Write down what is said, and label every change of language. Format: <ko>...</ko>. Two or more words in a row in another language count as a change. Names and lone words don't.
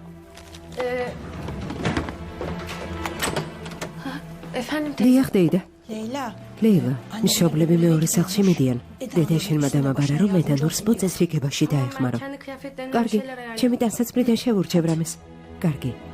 <tr>Efendim teyze.</tr> <ka>დიახ დეიდა. ლეილა, მშობლები მეორე სახლში მიდიან. დედა შენმა დამაბარა, რომ მე და ნურს მოწესრიგებაში დაეხმარო.</ka> <tr>Kendi kıyafetlerine</tr> <ka>კარგი,</ka> <tr>bir şeyler ayarlayalım.</tr> <ka>ჩემი დასაცმრიდან შევურჩევ რამეს. კარგი.</ka>